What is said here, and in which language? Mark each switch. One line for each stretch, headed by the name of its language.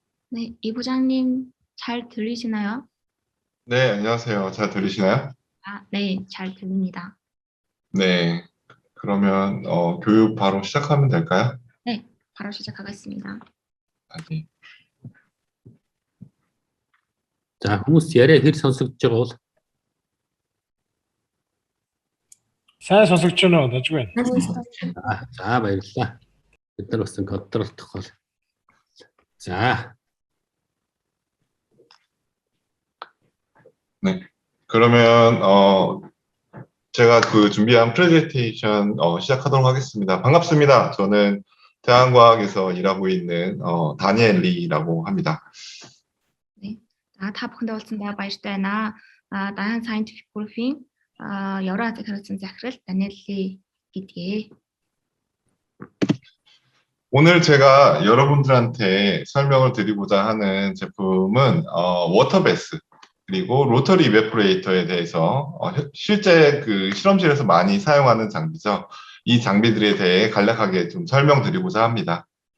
Korean: 네, 이 부장님 잘 들리시나요? 네, 안녕하세요. 잘 들리시나요? 네, 잘 들립니다. 네, 그러면 교육 바로 시작하면 될까요? 네, 바로 시작하겠습니다. 네.
Mongolian: За хүмүүс яриа хэр сонсогдож байгаа бол сайн сонсогдож байна уу? Дажгүй байна. за баярлалаа. Бид нар бас контролдох бол. За
Korean: 네, 그러면 제가 그 준비한 프레젠테이션 시작하도록 하겠습니다. 반갑습니다. 저는 대한과학에서 일하고 있는 다니엘 리라고 합니다.
Mongolian: 네, 다 бүхэндээ уулзсандаа баяртай байна. Dahan Scientific Group-ийн Евразийн хэрэгцээ захирал Daniel Lee гэдгээ.
Korean: 오늘 제가 여러분들한테 설명을 드리고자 하는 제품은 워터베스 그리고 로터리 이베포레이터에 대해서 실제 그 실험실에서 많이 사용하는 장비죠. 이 장비들에 대해 간략하게 좀 설명드리고자 합니다.